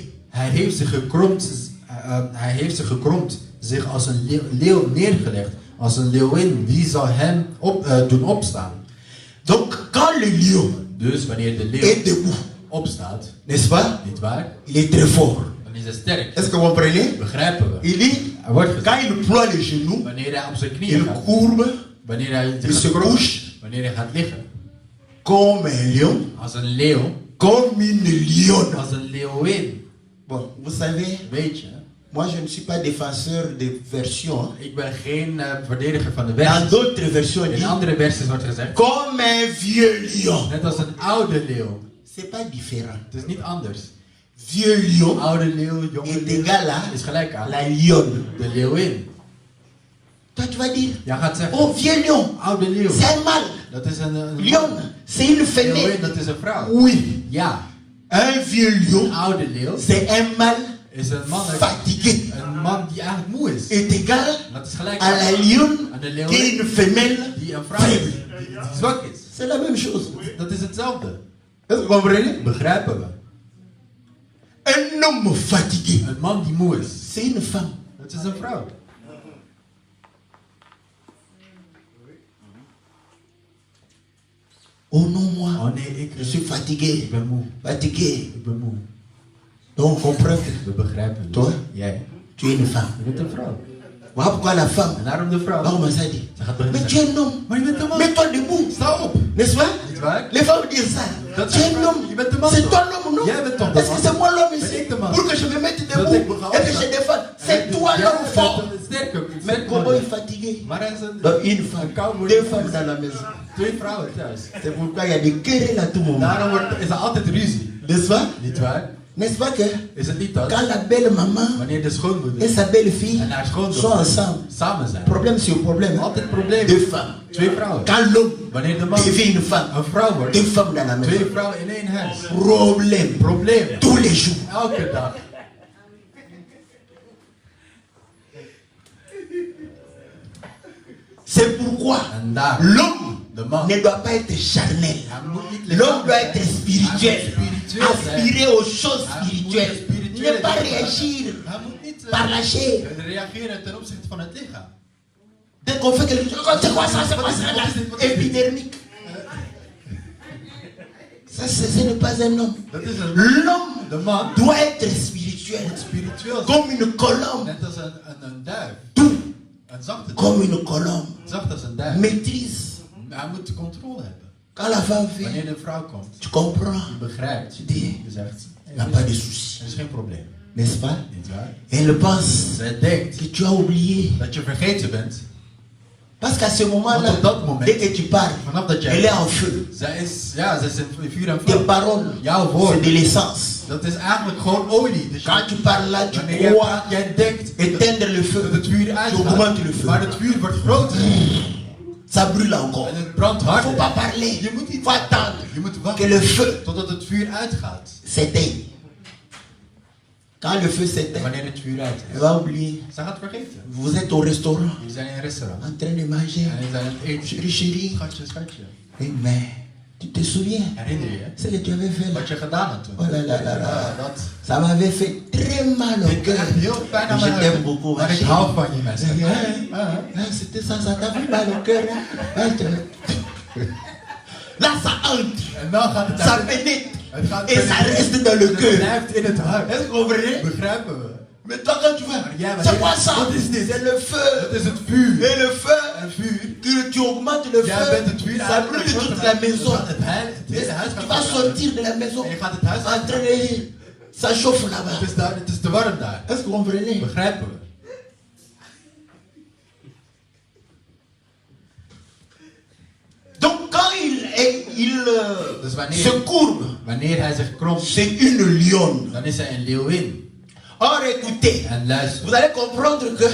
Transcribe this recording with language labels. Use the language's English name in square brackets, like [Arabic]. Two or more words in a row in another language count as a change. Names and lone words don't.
[Dutch] hij heeft zich gekromd, zich als een leeuw neergelegd, als een leeuwin. Wie zal hem doen opstaan? [French] Donc, quand le lion [Dutch] Dus wanneer de [French] est [Dutch] leeuw [French] debout, [Dutch] opstaat, [French] n'est-ce pas? [Dutch] niet waar? [French] Il est très fort. [Dutch] Dan is hij sterk. [French] Est-ce que vous comprenez? [Dutch] Begrijpen we? [French] Il dit, [Dutch] Er wordt gezegd, [French] quand il ploie les genoux, [Dutch] wanneer hij op zijn knieën [French] il [Dutch] gaat, [French] courbe [Dutch] wanneer hij [French] il se [Dutch] zich [French] couche couche, [Dutch] wanneer hij gaat liggen, [French] comme un lion, [Dutch] als een leeuw, [French] comme une lionne. [Dutch] als een leeuwin. [French] Bon, vous savez, [Dutch] Weet je, [French] moi je ne suis pas défenseur des versions. Hein. [Dutch] ik ben geen verdediger van de [French] Dans [Dutch] versies. [French] d'autres versions, il [Dutch] In [French] dit, [Dutch] andere versies wordt gezegd, [French] comme un vieux lion. [Dutch] net als een oude leeuw. [French] C'est pas différent. [Dutch] Het is niet anders. [French] Vieux lion [Dutch] Oude leeuw, jonge [French] est [Dutch] leeuw [French] égal à [Dutch] is gelijk aan [French] la lionne. [Dutch] de leeuwin. [French] Toi, tu vas dire, [Dutch] Jij gaat zeggen, [French] oh vieux lion, [Dutch] oude leeuw, [French] c'est un mâle. [Dutch] dat is een [French] Lion, c'est une [Dutch] leeuwin, [French] femelle. [Dutch] dat is een vrouw. [French] Oui, [Dutch] Ja, [French] un vieux [Dutch] een [French] lion, [Dutch] oude leeuw [French] c'est un mâle [Dutch] is een man, [French] fatigué. [Dutch] een man die eigenlijk moe is. [French] Est égal [Dutch] Dat is gelijk [French] à la [Dutch] aan [French] lionne [Dutch] de [French] qui est [Dutch] leeuwin [French] une femelle [Dutch] die een vrouw is, [French] faible. [Dutch] die zwak is. [French] C'est la même chose. [Dutch] Dat is hetzelfde. [French] Est-ce que vous comprenez? [Dutch] Begrijpen we? [French] Un homme fatigué, [Dutch] Een man die moe is, [French] c'est une femme. [Dutch] dat is een vrouw. [French] Oh non, moi, [Dutch] Oh nee, [French] je suis [Dutch] ik [French] fatigué. [Dutch] ben moe. [French] Fatigué. [Dutch] Ik ben moe. [French] Donc, on comprend que [Dutch] We begrijpen dus. [French] Toi? [Dutch] Jij, [French] tu es une femme. [Dutch] je bent een vrouw. [French] Voilà pourquoi la femme [Dutch] En daarom de vrouw. [French] va commencer à dire, [Dutch] Ze gaat [French] mais [Dutch] beginnen [French] tu [Dutch] te [French] es [Dutch] zeggen, [French] un homme. [Dutch] maar je bent een man. [French] Mets-toi debout. [Dutch] Sta op. [French] N'est-ce pas? [Dutch] Niet waar? [French] Les femmes disent ça. [Dutch] Dat [French] Tu es [Dutch] is- [French] un homme. [Dutch] je bent de man [French] C'est [Dutch] toch? [French] toi l'homme, non? [Dutch] Jij bent toch de [French] Est-ce que [Dutch] man? [French] c'est moi l'homme [Dutch] Ben [French] ici? [Dutch] ik de man? [French] Pour que je me mette [Dutch] Dat [French] debout [Dutch] ik me ga [French] et que je [Dutch] opstaan. [French] défende. C'est toi l'homme fort. [Dutch] Sterker. [French] Mais comment est fatigué? [Dutch] Maar hij is een... [French] Donc, une femme, deux femmes dans la maison. [Dutch] Twee vrouwen thuis. [French] C'est pourquoi il y a des querelles à tout moment. [Dutch] Daarom is er altijd ruzie. [French] N'est-ce pas? [Dutch] Niet waar? [French] N'est-ce pas que [Dutch] Is het niet dat? [French] quand la belle maman [Dutch] Wanneer de [French] et [Dutch] schoonmoeder [French] sa belle fille [Dutch] en haar [French] sont [Dutch] schoondochter [French] ensemble, [Dutch] samen zijn. [French] problème sur problème, [Dutch] Altijd probleem. [French] deux femmes. [Dutch] Twee vrouwen. [French] Quand l'homme [Dutch] Wanneer de man [French] devient une femme, [Dutch] een vrouw wordt, [French] deux femmes dans la maison, [Dutch] twee vrouwen in één huis. [French] problème [Dutch] Probleem. [French] tous les jours. [Dutch] Elke dag. [French] C'est pourquoi [Dutch] En daar, [French] l'homme [Dutch] de man, [French] ne doit pas être charnel. [Dutch] hij moet niet [French] L'homme doit [Dutch] lichaam [French] être [Dutch] zijn. [French] spirituel. [Dutch] Hij moet spiritueel zijn. [French] Aspirer aux choses [Dutch] Hij moet [French] spirituelles. [Dutch] spirituele [French] Ne pas [Dutch] dingen [French] réagir [Dutch] doen. Hij moet niet [French] par la chair. [Dutch] reageren ten opzichte van het lichaam. [French] Dès qu'on fait quelque chose, oh, c'est quoi ça, c'est quoi ça, là, épidermique. Ça, ce n'est pas un homme. [Dutch] Dat is een, [French] L'homme [Dutch] de man [French] doit être spirituel. [Dutch] moet spiritueel zijn. [French] Comme une colombe. [Dutch] Net als een duif. [French] Tout [Dutch] Een zachte duif. [French] comme une colombe. [Dutch] Zacht als een duif. [French] Maîtrise. [Dutch] Hij moet de controle hebben. [French] Quand la femme vient, [Dutch] Wanneer een vrouw komt, [French] tu comprends. [Dutch] je begrijpt. [French] Tu dis, [Dutch] Je zegt, [French] il n'y a pas de souci. [Dutch] er is geen probleem. [French] N'est-ce pas? [Dutch] Niet waar? [French] Elle pense [Dutch] Zij denkt [French] que tu as oublié. [Dutch] dat je vergeten bent. [French] Parce qu'à ce moment-là, [Dutch] Want op dat moment, [French] dès que tu parles, [Dutch] vanaf dat [French] elle est [Dutch] jij... [French] en feu. [Dutch] Zij is in vuur en [French] Tes [Dutch] vlam. [French] paroles, [Dutch] Jouw [French] c'est [Dutch] woord, [French] de l'essence. [Dutch] dat is eigenlijk gewoon olie. Dus [French] Quand tu parles là, tu [Dutch] wanneer [French] crois [Dutch] jij denkt [French] éteindre le [Dutch] dat [French] feu. [Dutch] het vuur [French] Tu augmentes [Dutch] uitgaat, [French] le feu. [Dutch] maar het vuur wordt groter. [French] Ça brûle encore. [Dutch] En het brandt [French] Il ne faut [Dutch] harder. [French] pas parler. [Dutch] Je moet [French] Il [Dutch] niet [French] faut attendre [Dutch] Je moet [French] que [Dutch] wachten [French] le feu [Dutch] totdat het vuur uitgaat. [French] s'éteigne. Quand le feu [Dutch] En [French] s'éteint, [Dutch] wanneer het vuur [French] elle [Dutch] uitgaat, [French] va oublier. [Dutch] zij gaat vergeten. [French] Vous êtes au restaurant, [Dutch] We zijn in een restaurant. [French] en train de manger. [Dutch] En we zijn aan het eten. [French] Chérie, chérie. [Dutch] Schatje, schatje. [French] Eh, mais tu te souviens [Dutch] Herinner je je? [French] ce que tu avais fait là? [Dutch] Wat je gedaan had toen? [French] Oh là là là là. [Dutch] Ja, dat. [French] Ça m'avait fait très mal au [Dutch] Ik [French] cœur. [Dutch] heb heel pijn aan [French] Je [Dutch] mijn [French] t'aime [Dutch] hart. [French] beaucoup, ma [Dutch] Maar ik [French] chérie. [Dutch] hou van je, mensen. [French] C'était ça, ça t'a fait mal au cœur. Hein? Là, ça entre, [Dutch] En dan gaat het [French] ça [Dutch] uit. [French] pénètre [Dutch] Het gaat [French] et ça reste dans le [Dutch] Het [French] cœur. [Dutch] blijft in het hart. [French] Est-ce que vous comprenez? [Dutch] Begrijpen we? [French] Mais toi, quand tu vas, [Dutch] Ja, maar [French] c'est quoi ça? [Dutch] Wat is dit? [French] C'est le feu. [Dutch] Het is het vuur. [French] Et le feu, [Dutch] Een vuur. [French] que tu augmentes le [Dutch] Jij bent het [French] feu, [Dutch] vuur [French] ça brûle toute la maison. [Dutch] Het hele huis [French] Tu [Dutch] gaat [French] vas [Dutch] verbranden. [French] sortir de la maison [Dutch] En je gaat het huis [French] en train de... Ça chauffe là-bas. [Dutch] Het is te warm daar. [French] Est-ce que vous comprenez? [Dutch] Begrijpen we? [French] Donc quand [Dutch] Dus [French] se courbe, [Dutch] wanneer hij zich kromt, [French] c'est une lionne. [Dutch] dan is hij een leeuwin. [French] Or écoutez, [Dutch] En luister, [French] vous allez comprendre que